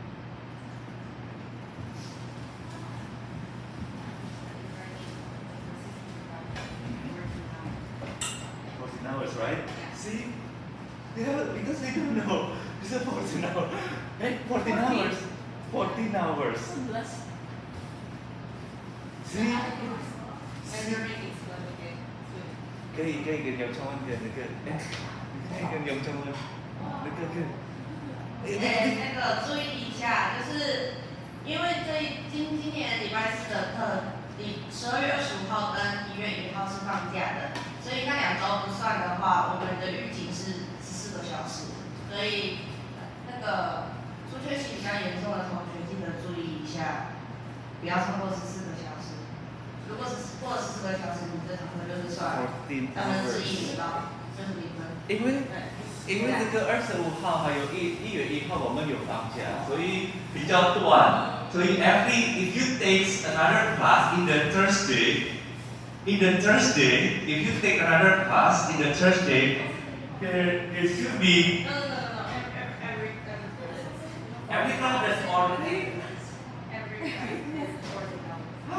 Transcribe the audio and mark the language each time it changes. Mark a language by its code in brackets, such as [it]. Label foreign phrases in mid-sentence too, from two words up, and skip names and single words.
[en] Hours, right? See? Yeah, because they don't know. It's a 14 hours. Hey, 14 hours. 14 hours. 11. See? Memory is going to get good. [vi] Cái gần dòng sông anh kìa, kìa. Cái gần dòng sông anh. Kìa, kìa. [zh] 那个注意一下，就是因为今年礼拜四的课，12月25号跟1月1号是放假的， 所以那2周不算的话，我们的预警是14个小时。所以那个出缺勤比较严重的同学，记得注意一下，不要超过14个小时。如果是过了14个小时，你这堂课就是算 14 1%到60分。因为对。因为这个25号还有1月1号我们有放假，所以比较短。 [en] 所以 if you take another class in the Thursday, if you take another class in the Thursday, there should be No. every class that's already. Every time is $40.